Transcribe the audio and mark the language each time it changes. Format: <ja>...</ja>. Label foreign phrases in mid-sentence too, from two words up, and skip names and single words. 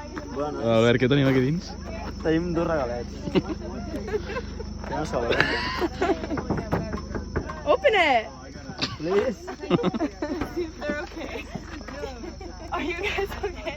<ca>A veure, què tenim aquí dins? Tenim dos regalets. Que no sabeu.</ca> <en>Open it! Please. See if they're okay. Are you guys okay?</en>